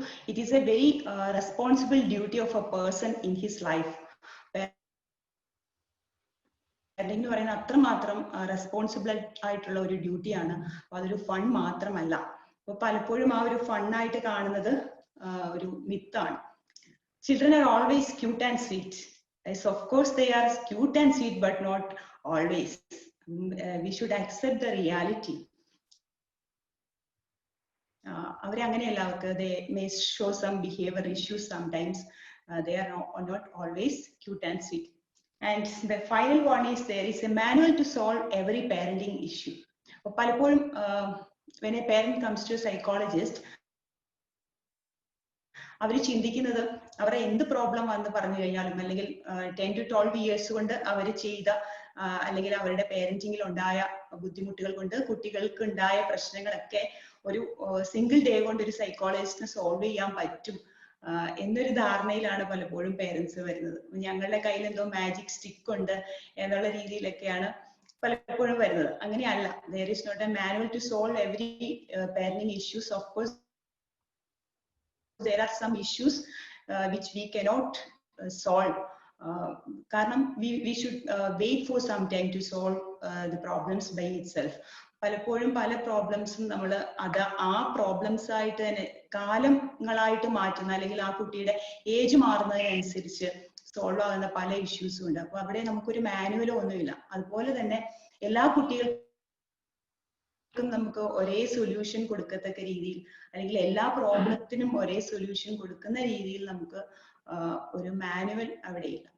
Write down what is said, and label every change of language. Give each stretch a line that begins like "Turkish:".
English: It is a very responsible duty of a person in his life.
Malayalam: Parenting എന്ന് പറയുന്നത് അത്രമാത്രം responsible ആയിട്ടുള്ള ഒരു ഡ്യൂട്ടിയാണ്. അപ്പോൾ അതൊരു ഫൺ മാത്രമല്ല. അപ്പോൾ പലപ്പോഴും ആ ഒരു ഫണ്ണായിട്ട് കാണുന്നത് ഒരു മിത്താണ്.
English: Children are always cute and sweet. Yes, of course they are cute and sweet, but not always. We should accept the reality.
Malayalam: അവരെ അങ്ങനെയല്ല, അവർക്ക്
English: they may show some behavior issues sometimes. They are not always cute and sweet. And the final one is there is a manual to solve every parenting issue.
Malayalam: അപ്പോൾ പലപ്പോഴും
English: when a parent comes to a psychologist,
Malayalam: അവർ ചിന്തിക്കുന്നത് അവരെ എന്ത് problem വന്ന് പറഞ്ഞു കഴിഞ്ഞാലും, അല്ലെങ്കിൽ 10 to 12 years കൊണ്ട് അവർ ചെയ്ത അല്ലെങ്കിൽ അവരുടെ പേരന്റിങ്ങിൽ ഉണ്ടായ ബുദ്ധിമുട്ടുകൾ കൊണ്ട് കുട്ടികൾക്ക് ഉണ്ടായ പ്രശ്നങ്ങളൊക്കെ ഒരു സിംഗിൾ ഡേ കൊണ്ട് ഒരു സൈക്കോളജിസ്റ്റിന് സോൾവ് ചെയ്യാൻ പറ്റും എന്നൊരു ധാരണയിലാണ് പലപ്പോഴും പേരൻസ് വരുന്നത്. ഞങ്ങളുടെ കയ്യിൽ എന്തോ മാജിക് സ്റ്റിക്ക് ഉണ്ട് എന്നുള്ള രീതിയിലൊക്കെയാണ് പലപ്പോഴും വരുന്നത്. അങ്ങനെയല്ല.
English: there is not a manual to solve every parenting issues. Of course there are some issues which we cannot solve. കാരണം we should wait for some time to solve the problems by itself.
Malayalam: പലപ്പോഴും പല പ്രോബ്ലംസും നമ്മൾ ആ problems ആയിട്ട് തന്നെ കാലങ്ങളായിട്ട് മാറ്റുന്ന, അല്ലെങ്കിൽ ആ കുട്ടിയുടെ ഏജ് മാറുന്നതിനനുസരിച്ച് സോൾവ് ആകുന്ന പല ഇഷ്യൂസും ഉണ്ട്. അപ്പൊ അവിടെ നമുക്കൊരു മാനുവലോ ഒന്നുമില്ല. അതുപോലെ തന്നെ എല്ലാ കുട്ടികൾക്കും നമുക്ക് ഒരേ സൊല്യൂഷൻ കൊടുക്കത്തക്ക രീതിയിൽ, അല്ലെങ്കിൽ എല്ലാ പ്രോബ്ലത്തിനും ഒരേ സൊല്യൂഷൻ കൊടുക്കുന്ന രീതിയിൽ നമുക്ക് ഒരു മാനുവൽ അവിടെ ഇല്ല.